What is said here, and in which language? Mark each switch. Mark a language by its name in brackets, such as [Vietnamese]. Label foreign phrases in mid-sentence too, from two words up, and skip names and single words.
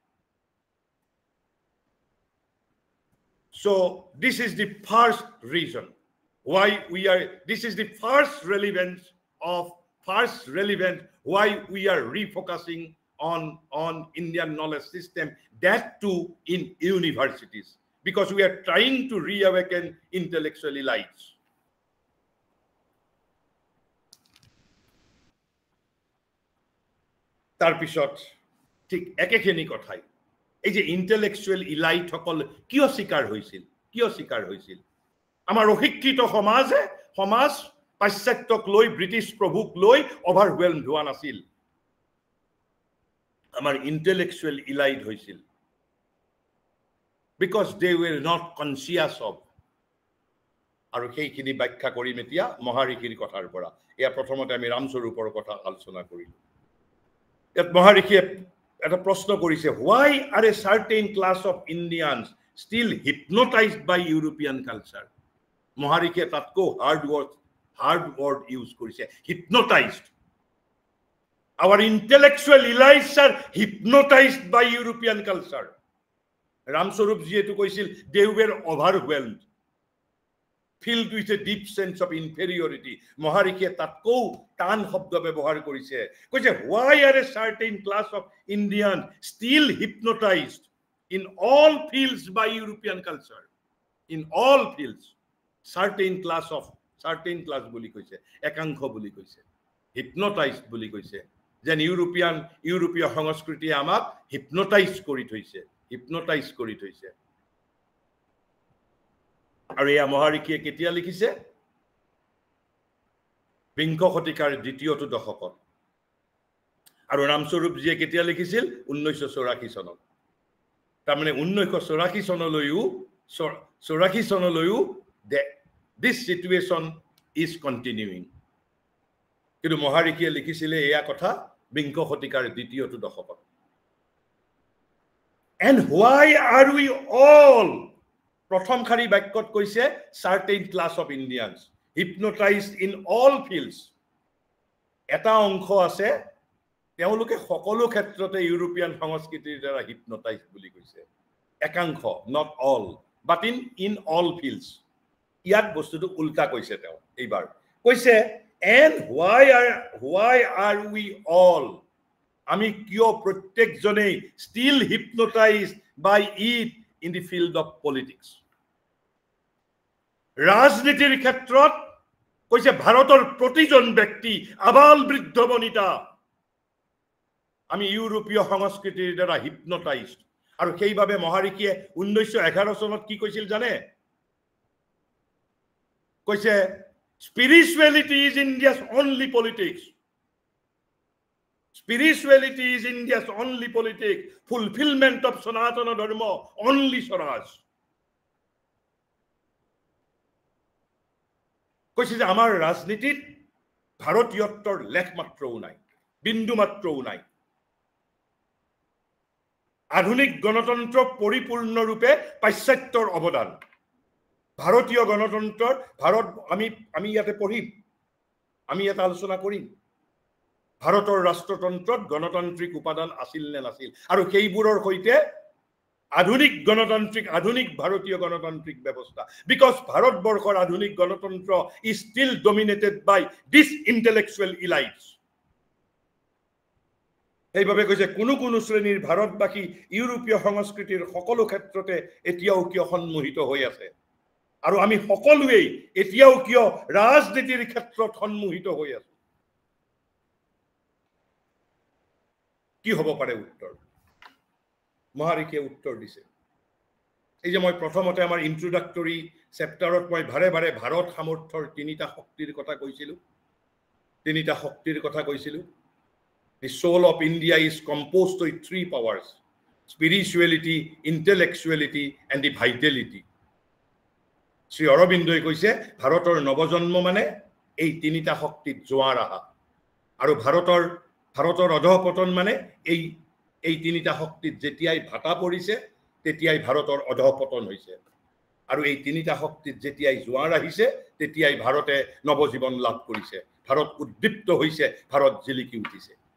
[English] So this is the first reason why this is the first relevance why we are refocusing on Indian knowledge system, that too in universities, because we are trying to reawaken intellectual elites. [Assamese] তাৰ পিছত ঠিক একেখিনি কথাই, এই যে [English] intellectual elite [Assamese] সকল কিয় শিকাৰ হৈছিল? আমাৰ অশিক্ষিত সমাজ পাশ্চাত্যক লৈ ব্ৰিটিছ প্ৰভুক লৈ অভাৰৱেলমড হোৱা নাছিল আমাৰ [English] intellectual elite [Assamese] হৈছিল [English] because they were not conscious of [Assamese] আৰু সেইখিনি ব্যাখ্যা কৰিম এতিয়া মহাৰিষিৰ কথাৰ পৰা এয়া প্ৰথমতে আমি ৰামস্বৰূপৰ কথা আলোচনা কৰিলো ইয়াত মহাৰিষিয়ে এটা প্ৰশ্ন কৰিছে [English] why are a certain class of Indians still hypnotized by European culture [Assamese] মহাৰিষিয়ে তাতকো [English] hard word use কৰিছে hypnotized our intellectual elites are hypnotized by European culture Ramswarup [Assamese] যেহেতু কৈছিল [English] they were overwhelmed filled with a deep sense of inferiority [Assamese] মহাৰিষিয়ে তাতকো টান শব্দ ব্যৱহাৰ কৰিছে [English] কৈছে why are a certain class of Indians still hypnotized in all fields by European culture in all fields certain class [Assamese] বুলি কৈছে একাংশ বুলি কৈছে [English] hypnotized [Assamese] বুলি কৈছে যেন ইউৰোপীয় সংস্কৃতিয়ে আমাক [English] hypnotize [Assamese] কৰি থৈছে আৰু এয়া মহাৰিষিয়ে কেতিয়া লিখিছে বিংশ শতিকাৰ দ্বিতীয়টো দশকত আৰু ৰামস্বৰূপজীয়ে কেতিয়া লিখিছিল 1984 চনত তাৰমানে 1984 চনলৈও [English] this situation is continuing [Assamese] কিন্তু মহাৰিষিয়ে লিখিছিলে এয়া কথা বিংশ শতিকাৰ দ্বিতীয়টো দশকত and [English] why are we all [Assamese] প্ৰথম খাৰি বাক্যত কৈছে [English] certain class of Indians hypnotized in all fields [Assamese] এটা অংশ আছে তেওঁলোকে সকলো ক্ষেত্ৰতে ইউৰোপিয়ান সংস্কৃতিৰ দ্বাৰা [English] hypnotized [Assamese] বুলি কৈছে একাংশ [English] not all but in all fields [Assamese] ইয়াত বস্তুটো উল্টা কৈছে তেওঁ এইবাৰ কৈছে [English] and why are we all [Assamese] আমি কিয় প্ৰত্যেকজনে [English] still hypnotized by it in the field of politics [Assamese] ৰাজনীতিৰ ক্ষেত্ৰত কৈছে ভাৰতৰ প্ৰতিজন ব্যক্তি আবাল বৃদ্ধ বনিতা আমি ইউৰোপীয় সংস্কৃতিৰ দ্বাৰা hypnotized আৰু সেইভাবে মহাৰিষিয়ে 1911 চনত কি কৈছিল জানে [English] কৈছে spirituality is India's only politics spirituality is India's only politics fulfillment of Sanatana Dharma only Swaraj [Assamese] কৈছে যে আমাৰ ৰাজনীতিত ভাৰতীয়ত্বৰ লেখ মাত্ৰও নাই বিন্দু মাত্ৰও নাই আধুনিক গণতন্ত্ৰ পৰিপূৰ্ণৰূপে পাশ্চাত্যৰ অৱদান ভাৰতীয় গণতন্ত্ৰৰ আমি ইয়াতে পঢ়িম আমি এটা আলোচনা কৰিম ভাৰতৰ ৰাষ্ট্ৰতন্ত্ৰত গণতান্ত্ৰিক উপাদান আছিল নে নাছিল আৰু সেইবোৰৰ সৈতে আধুনিক ভাৰতীয় গণতান্ত্ৰিক ব্যৱস্থা because ভাৰতবৰ্ষৰ আধুনিক গণতন্ত্ৰ [English] is still dominated by this intellectual elites [Assamese] এইভাবে কৈছে কোনো শ্ৰেণীৰ ভাৰতবাসী ইউৰোপীয় সংস্কৃতিৰ সকলো ক্ষেত্ৰতে এতিয়াও কিয় সন্মোহিত হৈ আছে আৰু আমি সকলোৱে এতিয়াও কিয় ৰাজনীতিৰ ক্ষেত্ৰত সন্মোহিত হৈ আছো কি হ'ব পাৰে উত্তৰ মহাৰিষিয়ে উত্তৰ দিছে এই যে মই প্ৰথমতে আমাৰ [English] introductory chapterত [Assamese] মই ভাৰে ভাৰত সামৰ্থ্যৰ তিনিটা শক্তিৰ কথা কৈছিলো [English] The soul of India is composed of three powers spirituality intellectuality and the vitality [Assamese] Sri Aurobindo কৈছে ভাৰতৰ নৱজন্ম মানে এই তিনিটা শক্তিত জোৱাৰ আহা আৰু ভাৰতৰ অধঃপতন মানে এই তিনিটা শক্তিত যেতিয়াই ভাটা পৰিছে তেতিয়াই ভাৰতৰ অধঃপতন হৈছে আৰু এই তিনিটা শক্তিত যেতিয়াই জোৱাৰ আহিছে তেতিয়াই ভাৰতে নৱজীৱন লাভ কৰিছে ভাৰত উদ্দীপ্ত হৈছে ভাৰত জিলিকি উঠিছে